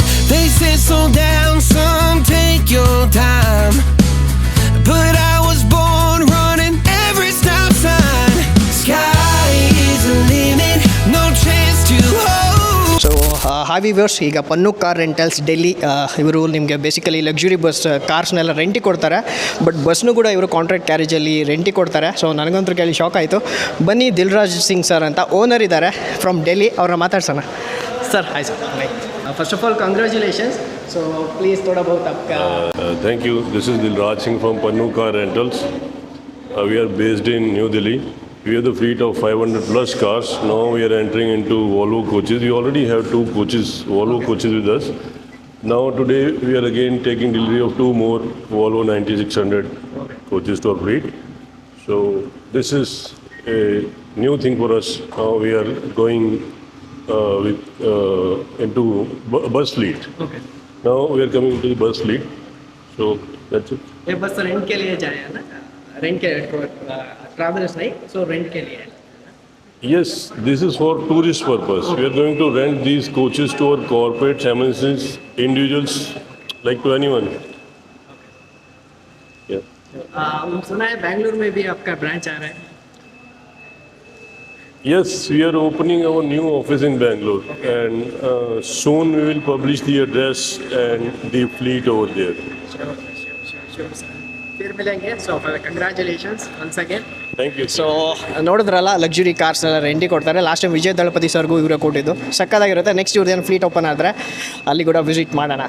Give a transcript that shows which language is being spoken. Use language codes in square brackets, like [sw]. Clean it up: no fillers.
[en] They say slow down, son, take your time, but I was born running every stop sign. Sky is the limit, no chance to hold. [kn] So ಹಾವಿ ವ್ಯೂರ್ಸ್, ಈಗ Pannu car rentals Delhi ಇವರು ನಿಮಗೆ basically luxury bus ಕಾರ್ಸ್ನೆಲ್ಲ ರೆಂಟಿಗೆ ಕೊಡ್ತಾರೆ. But ಬಸ್ನು ಕೂಡ ಇವರು contract ಕ್ಯಾರೇಜಲ್ಲಿ ರೆಂಟಿಗೆ ಕೊಡ್ತಾರೆ. So ನನಗಂತೂ ಕೇಳಿ shock ಆಯಿತು. ಬನ್ನಿ ದಿಲ್ರಾಜ್ ಸಿಂಗ್ ಸರ್ ಅಂತ ಓನರ್ ಇದ್ದಾರೆ ಫ್ರಮ್ ಡೆಲ್ಲಿ, ಅವ್ರನ್ನ ಮಾತಾಡ್ಸೋಣ. Sir hi sir. First of all congratulations. [hi] So please थोड़ा बहुत आपका. [en] Thank you. This is Dilraj Singh from Pannu Car Rentals. We are based in New Delhi. We have the fleet of 500 plus cars. Now we are entering into Volvo coaches. We already have 2 coaches, Volvo coaches with us. Now today we are again taking delivery of 2 more Volvo 9600 coaches to our fleet. So this is a new thing for us. Now we are going into bus fleet. Okay. Now we are coming into the bus fleet, so that's it. [hi] ये बस rent के लिए जाए ना, rent के travellers नहीं, so rent के लिए. [en] Yes, this is for tourist purpose. We are going to rent these coaches to our corporates, MNCs, individuals, like to anyone. Yeah. [hi] सुना है बेंगलुरु में भी आपका ब्रांच आ रहा है. [en] Yes, we are opening our new office in Bangalore, and soon we will publish the address and the fleet over there. Sure, sir. फिर मिलेंगे. So congratulations once again. Thank you. [kn] So ನೋಡಿದ್ರಲ್ಲ, luxury cars ಎಲ್ಲ ರೆಂಟಿಗೆ ಕೊಡ್ತಾರೆ. Last time Vijay ದಳಪತಿ ಸರ್ಗೂ ಇವರೇ ಕೊಟ್ಟಿದ್ದು. ಸಕ್ಕದಾಗಿರುತ್ತೆ. Next ಇವ್ರದ್ದೇನು fleet open ಆದರೆ ಅಲ್ಲಿ ಕೂಡ ವಿಸಿಟ್ ಮಾಡೋಣ.